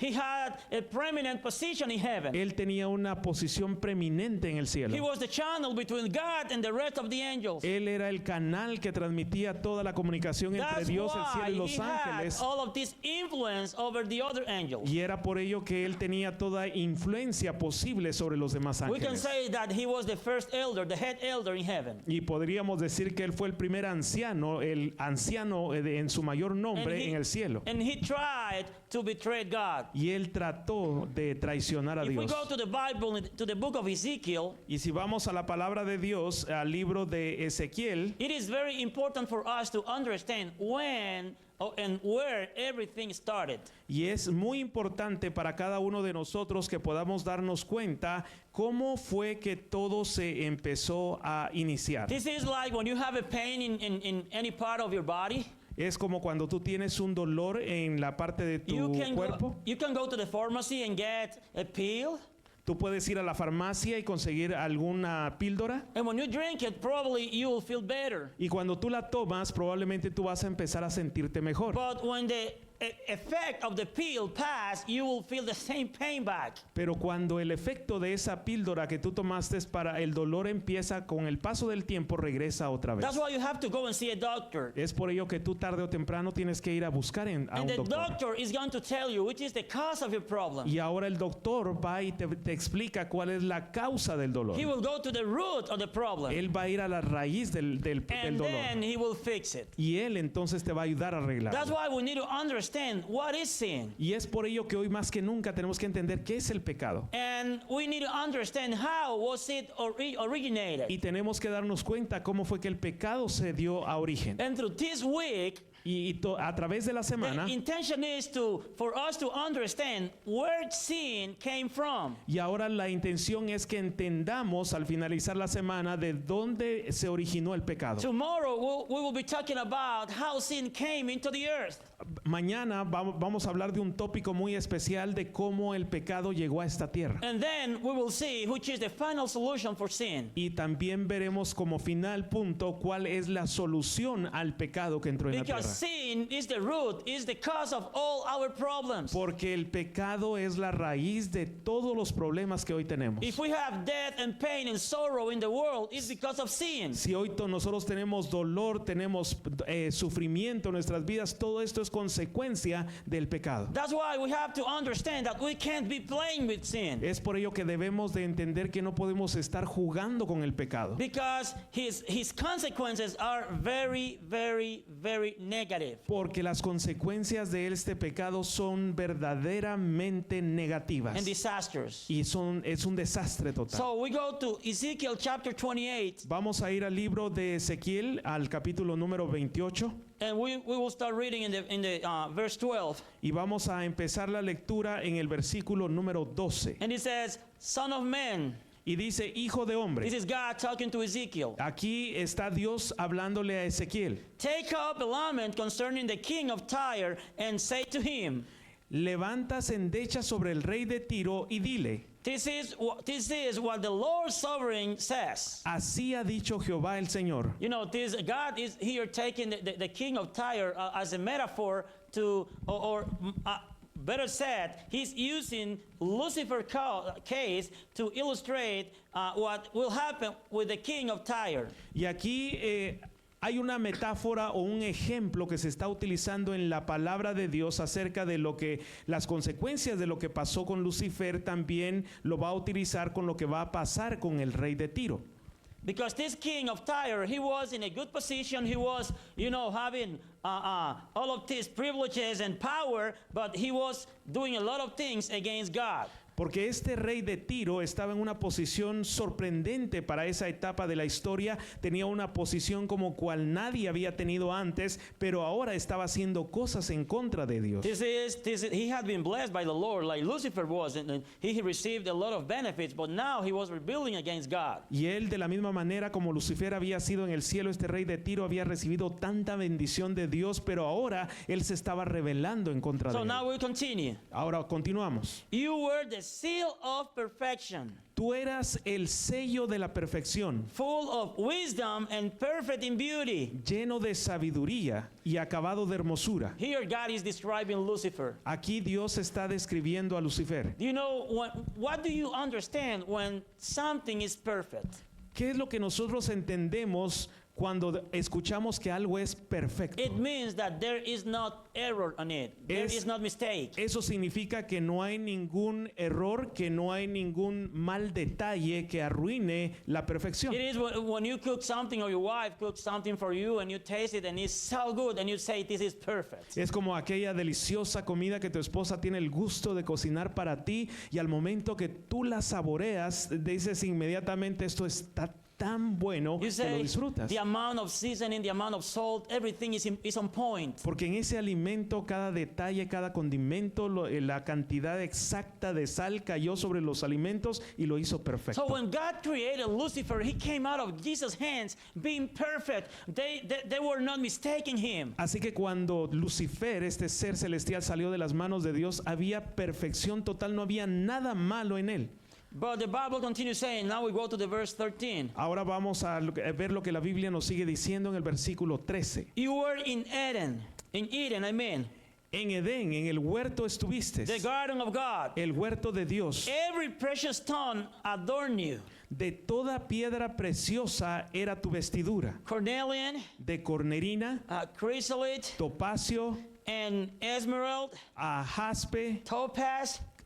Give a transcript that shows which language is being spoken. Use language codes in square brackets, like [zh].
[en] He had a prominent position in heaven. [es] Él tenía una posición preeminente en el [en] He [es] cielo. [en] was the channel between God and the rest of the angels. [es] Él era el canal que transmitía toda la comunicación entre [en] That's [es] Dios, el [en] why [es] cielo y los [en] he had [es] ángeles. [en] all of this influence over the other angels. [es] Y era por ello que él tenía toda influencia posible sobre los demás [en] We can [es] ángeles. [en] say that he was the first elder, the head elder in heaven. [es] Y podríamos decir que él fue el primer anciano, el anciano en su mayor nombre en el cielo. [en] And he tried to betray God. [es] Y él trató de traicionar a [en] If we [es] Dios. [en] go to the Bible, to the book of Ezekiel, [es] Y si vamos a la palabra de Dios, al libro de Ezequiel, [en] it is very important for us to understand when and where everything started. [es] y es muy importante para cada uno de nosotros que podamos darnos cuenta cómo fue que todo se empezó a iniciar. [en] This is like when you have a pain in any part of your body. [es] Es como cuando tú tienes un dolor en la parte de tu cuerpo. [en] You can go to the pharmacy and get a pill. [es] Tú puedes ir a la farmacia y conseguir alguna píldora. [en] And when you drink it, probably you will feel better. [es] Y cuando tú la tomas, probablemente tú vas a empezar a sentirte mejor. [en] But when the effect of the pill pass, you will feel the same pain back. [es] Pero cuando el efecto de esa píldora que tú tomaste para el dolor empieza, con el paso del tiempo regresa otra vez. [en] That's why you have to go and see a doctor. [es] Es por ello que tú tarde o temprano tienes que ir a buscar a [en] And [es] un [en] the [es] doctor. [en] doctor is going to tell you which is the cause of your problem. [es] Y ahora el doctor va y te explica cuál es la causa del dolor. [en] He will go to the root of the problem. [es] Él va a ir a la raíz del [en] And [es] dolor. [en] then he will fix it. [es] Y él entonces te va a ayudar a [en] That's [es] arreglarlo. [en] why we need to understand what is sin. [es] Y es por ello que hoy más que nunca tenemos que entender qué es el pecado. [en] And we need to understand how was it originated. [es] Y tenemos que darnos cuenta cómo fue que el pecado se dio a origen. [en] And through this week, [es] A través de la semana, [en] the intention is for us to understand where sin came from. [es] y ahora la intención es que entendamos al finalizar la semana de dónde se originó el pecado. [en] Tomorrow we will be talking about how sin came into the earth. [es] Mañana vamos a hablar de un tópico muy especial de cómo el pecado llegó a esta tierra. [en] And then we will see which is the final solution for sin. [es] Y también veremos como final punto cuál es la solución al pecado que entró en la [en] Because [es] tierra. [en] sin is the root, is the cause of all our problems. [es] Porque el pecado es la raíz de todos los problemas que hoy tenemos. [en] If we have death and pain and sorrow in the world, it's because of sin. [es] Si hoy nosotros tenemos dolor, tenemos sufrimiento en nuestras vidas, todo esto es consecuencia del pecado. [en] That's why we have to understand that we can't be playing with sin. [es] Es por ello que debemos de entender que no podemos estar jugando con el pecado. [en] Because his consequences are very, very, very negative. [es] Porque las consecuencias de este pecado son verdaderamente negativas. [en] And disasters. [es] Y es un desastre total. [en] So we go to Ezekiel chapter 28. [es] Vamos a ir al libro de Ezequiel, al capítulo número 28. [en] and we will start reading in the verse 12. [es] Y vamos a empezar la lectura en el versículo número 12. [en] And it says, Son of man. [es] Y dice, hijo de hombre. [en] This is God talking to Ezekiel. [es] Aquí está Dios hablándole a Ezequiel. [en] Take up a lament concerning the king of Tyre and say to him, [es] Levantas endecha sobre el rey de Tiro y dile, [en] this is what the Lord sovereign says. [es] así ha dicho Jehová el Señor. [en] You know, God is here taking the king of Tyre as a metaphor to, or better said, he's using Lucifer's case to illustrate what will happen with the king of Tyre. [es] Y aquí hay una metáfora o un ejemplo que se está utilizando en la palabra de Dios acerca de lo que las consecuencias de lo que pasó con Lucifer, también lo va a utilizar con lo que va a pasar con el rey de Tiro. [en] Because this king of Tyre, he was in a good position. He was, having all of these privileges and power, but he was doing a lot of things against God. [es] Porque este rey de Tiro estaba en una posición sorprendente para esa etapa de la historia, tenía una posición como cual nadie había tenido antes, pero ahora estaba haciendo cosas en contra de Dios. [en] He had been blessed by the Lord like Lucifer was, and he received a lot of benefits, but now he was rebelling against God. [es] Y él, de la misma manera como Lucifer había sido en el cielo, este rey de Tiro había recibido tanta bendición de Dios, pero ahora él se estaba rebelando en contra de [en] So [es] él. [en] now we continue. [es] Ahora continuamos. [en] You were the seal of perfection, [es] Tú eras el sello de la perfección, [en] full of wisdom and perfect in beauty. [es] lleno de sabiduría y acabado de hermosura. [en] Here God is describing Lucifer. [es] Aquí Dios está describiendo a Lucifer. [en] Do you know what do you understand when something is perfect? [es] ¿Qué es lo que nosotros entendemos cuando escuchamos que algo es perfecto? [en] It means that there is not error on it. There is not mistake. [es] Eso significa que no hay ningún error, que no hay ningún mal detalle que arruine la perfección. [en] It is when you cook something or your wife cooks something for you and you taste it and it's so good and you say this is perfect. [es] Es como aquella deliciosa comida que tu esposa tiene el gusto de cocinar para ti y al momento que tú la saboreas dices inmediatamente esto está tan bueno [en] You [es] que lo [en] say [es] disfrutas. [en] the amount of seasoning, the amount of salt, everything is on point. [es] Porque en ese alimento cada detalle, cada condimento, la cantidad exacta de sal cayó sobre los alimentos y lo hizo perfecto. [en] So when God created Lucifer, he came out of Jesus' hands being perfect. They were not mistaking him. [es] Así que cuando Lucifer, este ser celestial, salió de las manos de Dios, había perfección total, no había nada malo en él. [en] But the Bible continues saying, now we go to the verse 13. [es] Ahora vamos a ver lo que la Biblia nos sigue diciendo en el versículo 13. [en] You were in Eden, I mean, [es] En Edén, en el huerto estuviste, [en] the garden of God. [es] el huerto de Dios. [en] Every precious stone adorned you. [es] De toda piedra preciosa era tu vestidura, [en] Cornelian, [es] de cornerina, [en] chrysolite, [es] topacio, [en] and emerald, [es] jaspe, [en] topaz,